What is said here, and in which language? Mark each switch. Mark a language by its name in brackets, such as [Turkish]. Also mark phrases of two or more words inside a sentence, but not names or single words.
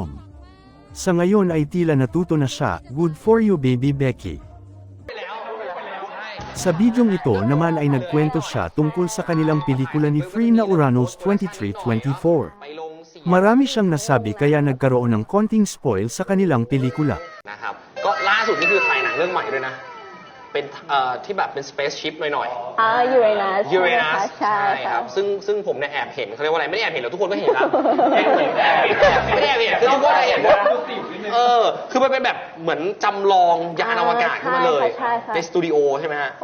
[Filipino] Sa ngayon ay tila natuto na siya, [English] good for you baby Becky. [Filipino] Sa bidyong ito naman ay nagkwento siya tungkol sa kanilang pelikula ni Free na Uranus 2324. Marami siyang nasabi kaya nagkaroon ng konting spoil sa kanilang pelikula. [Thai] นะครับก็ล่าสุดนี่คือถ่ายหนังเรื่องใหม่ด้วยนะเป็นที่แบบเป็น spaceship หน่อยๆ ยูเรนัส Uranus ใช่ ครับซึ่งผมเนี่ยแอบเห็นเขาเรียกว่าอะไรไม่ได้แอบเห็นหรอกทุกคนก็เห็นแล้วไม่ได้แอบเห็นคือทุกคนเห็นคือมันเป็นแบบเหมือนจำลองยานอวกาศขึ้นมาเลยในสตูดิโอใช่ไหมฮะ